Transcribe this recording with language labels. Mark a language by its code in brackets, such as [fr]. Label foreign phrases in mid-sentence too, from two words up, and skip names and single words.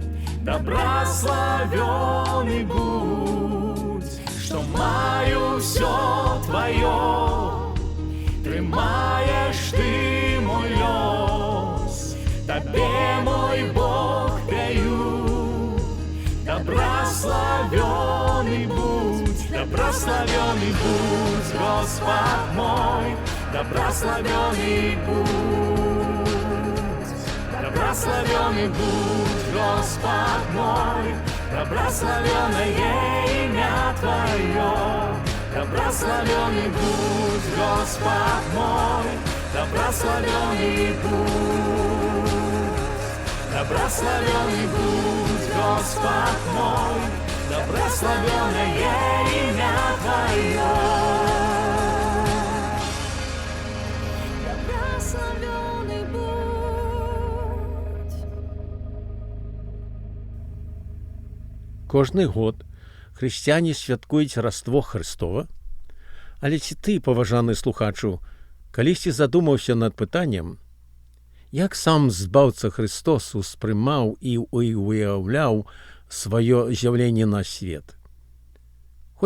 [be] Доброславёный будь, што маю всё Твое, трымаеш Ты мой лёс. Табе, мой Бог, пяю. Доброславёный будь, доброславёный будь, Господь мой, доброславёный будь. Доброславёный будь, Господь мой, доброславёное [ru] имя Твое. [be] Доброславёный будь, Господь мой, доброславёный будь. Доброславёный будь, Господь мой, доброславёное имя Твое. Доброславёный будь. Кожны год хрысціяне святкуюць Раство Христова, але ці ты, паважаны слухачу, калісьці задумаўся над пытаннем, як сам збаўца Христос успрымаў і уяўляў сваё з'яўленне на свет.